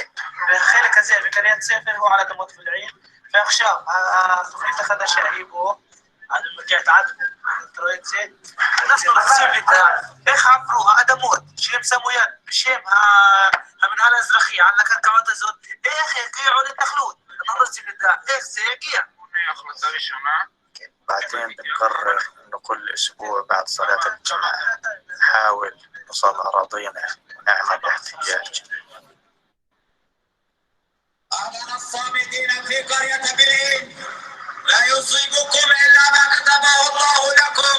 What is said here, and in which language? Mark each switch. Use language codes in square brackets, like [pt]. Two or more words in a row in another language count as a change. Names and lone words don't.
[he] והחלק הזה בקריית ספר הוא על אדמות בלעין, ועכשיו התוכנית החדשה היא פה, על מגיעת עד, אתה רואה את זה? אנחנו רוצים לדע איך עברו האדמות שהם שמו יד בשם המנהל האזרחי על הקרקעות הזאת, איך הגיעו להתנחלות. אנחנו רוצים לדע איך זה הגיע. החלטה ראשונה. [ar] بعدين بنقرر انه كل اسبوع بعد صلاة الجمعة نحاول نوصل اراضينا ونعمل احتجاج. أمر الصامتين في قرية بلين لا يصيبكم إلا ما كتبه الله لكم.